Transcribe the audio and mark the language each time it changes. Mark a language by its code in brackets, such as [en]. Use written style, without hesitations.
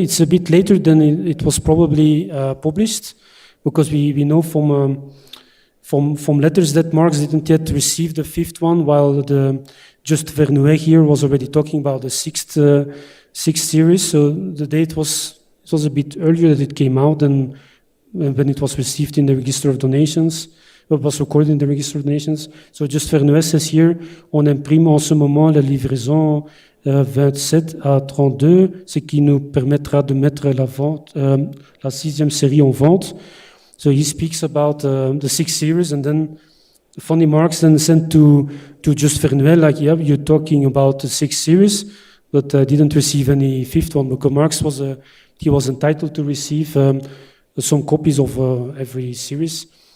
[en] It's a bit later than it was probably published, because we know from letters that Marx didn't yet receive the 5th one, while the Just Vernouet here was already talking about the 6th series. So the date was a bit earlier that it came out than when it was received in the Register of Donations. It was recorded in the Register of Donations. So Just Vernouet says here, [fr] on imprime en ce moment la livraison 27 à 32, ce qui nous permettra de mettre la 6e série en vente. [en] So he speaks about the 6th series, and then funny Marx then sent to Just Vernouet, like, yeah, you're talking about the 6th series, but didn't receive any 5th one, because Marx was entitled to receive some copies of every series.